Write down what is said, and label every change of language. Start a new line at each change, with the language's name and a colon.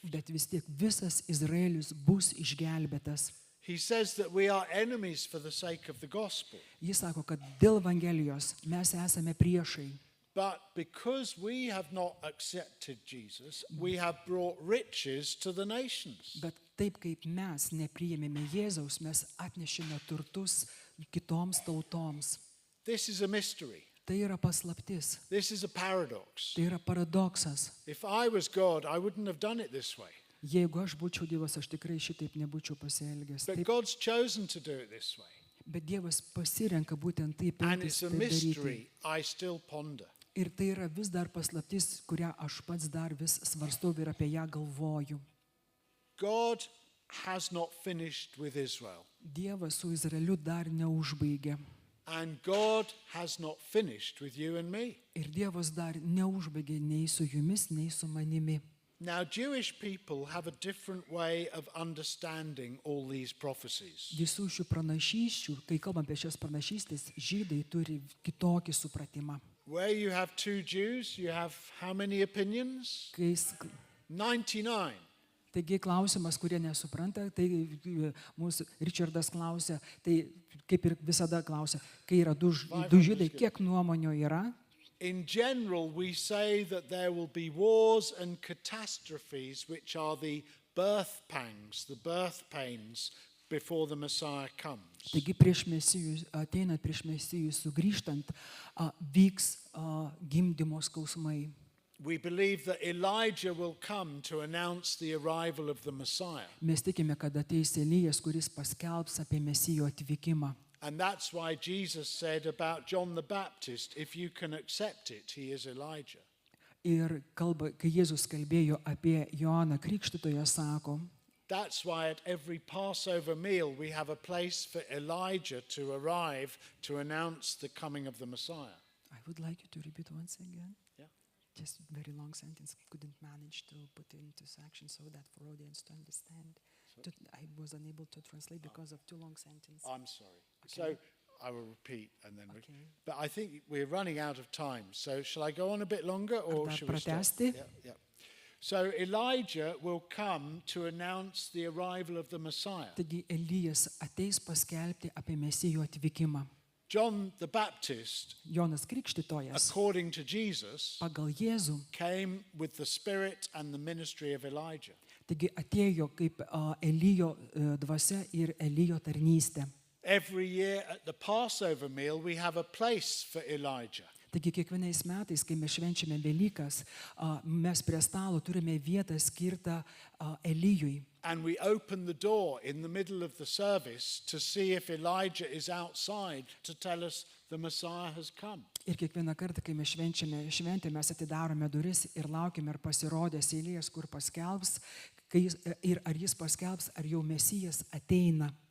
Lithuanian: Bet vis tiek visas Izraelis bus išgelbėtas.
English: He says that we are enemies for the sake of the gospel.
Lithuanian: Jis sako, kad dėl Evangelijos mes esame priešai.
English: But because we have not accepted Jesus, we have brought riches to the nations.
Lithuanian: Bet taip kaip mes nepriėmėme Jėzaus, mes atnešėme turtus kitoms tautoms.
English: This is a mystery.
Lithuanian: Tai yra paslaptis.
English: This is a paradox.
Lithuanian: Tai yra paradoksas.
English: If I was God, I wouldn't have done it this way.
Lithuanian: Jeigu aš būčiau Dievas, aš tikrai šitaip nebūčiau pasielgęs.
English: But
Lithuanian: Taip,
English: God's chosen to do it this way.
Lithuanian: bet Dievas pasirenka būtent taip
English: And
Lithuanian: elgtis,
English: it's a
Lithuanian: taip daryti.
English: mystery I still ponder.
Lithuanian: Ir tai yra vis dar paslaptis, kurią aš pats dar vis svarstau ir apie ją galvoju.
English: God has not finished with Israel.
Lithuanian: Dievas su Izraeliu dar neužbaigė.
English: And God has not finished with you and me.
Lithuanian: Ir Dievas dar neužbaigė nei su jumis, nei su manimi.
English: Now, Jewish people have a different way of understanding all these prophecies.
Lithuanian: Visų šių pranašysčių, kai kalbam apie šias pranašystės, žydai turi kitokį supratimą.
English: Where you have two Jews, you have how many opinions?
Lithuanian: Kai
English: 99.
Lithuanian: Taigi klausimas, kurie nesupranta, tai mūsų Richardas klausia, tai kaip ir visada klausia, kai yra du žydai, kiek nuomonių yra?
English: In general, we say that there will be wars and catastrophes which are the birth pangs, the birth pains before the Messiah comes.
Lithuanian: Taigi prieš Mesijų, ateinant prieš Mesijų sugrįžtant, vyks gimdymo skausmai.
English: We believe that Elijah will come to announce the arrival of the Messiah.
Lithuanian: Mes tikime, kad ateis Elijas, kuris paskelbs apie Mesijo atvykimą.
English: And that's why Jesus said about John the Baptist, if you can accept it, he is Elijah.
Lithuanian: Ir kai Jėzus kalbėjo apie Joaną Krikštytoją, sako,
English: That's why at every Passover meal we have a place for Elijah to arrive to announce the coming of the Messiah. I would like you to repeat once again. Yeah. Just very long sentence. Couldn't manage to put it into section so that for audience to understand. I was unable to translate because of too long sentence. I'm sorry. Okay. So I will repeat and then Okay. but I think we're running out of time. So shall I go on a bit longer or
Lithuanian: Ar dar
English: shall we stop?
Lithuanian: pratęsti?
English: Yeah. So Elijah will come to announce the arrival of the Messiah.
Lithuanian: Taigi Elijas ateis paskelbti apie Mesijo atvykimą.
English: John the Baptist,
Lithuanian: Jonas Krikštytojas
English: according to Jesus,
Lithuanian: pagal Jėzų,
English: came with the spirit and the ministry of Elijah.
Lithuanian: taigi atėjo kaip Elijo dvasia ir Elijo tarnystė.
English: Every year at the Passover meal, we have a place for Elijah.
Lithuanian: Taigi kiekvienais metais, kai mes švenčiame Velykas, mes prie stalo turime vietą skirtą Elijui.
English: And we open the door in the middle of the service to see if Elijah is outside to tell us the Messiah has come.
Lithuanian: Ir kiekvieną kartą, kai mes švenčiame šventę, mes atidarome duris ir laukiame, ar pasirodės Elijas, kur paskelbs, ir ar jis paskelbs, ar jau Mesijas ateina.